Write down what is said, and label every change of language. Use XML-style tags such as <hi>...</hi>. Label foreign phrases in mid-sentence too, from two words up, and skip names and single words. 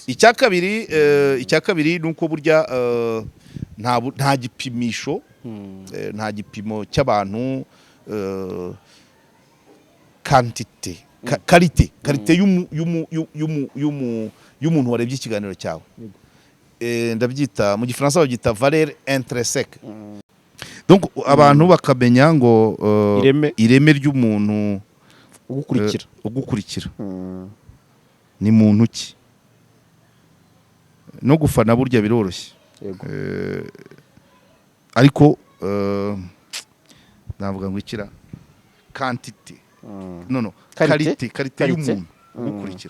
<rw>Icya kabiri nuko burya nta gipimisho nta gipimo cy'abantu karite y'umuntu warebye ikiganiro cyawe. Ndabyita mu gifaransa babyita</rw> <fr>valeur intrinsèque.</fr> <rw>Donc abantu bakamenya ngo ireme ry'umuntu ugukurikira ni muntu ki. No gufana burya biroroshye. Ariko navuga ngo ikira quantity karite y'umuntu ugukurikira.</rw>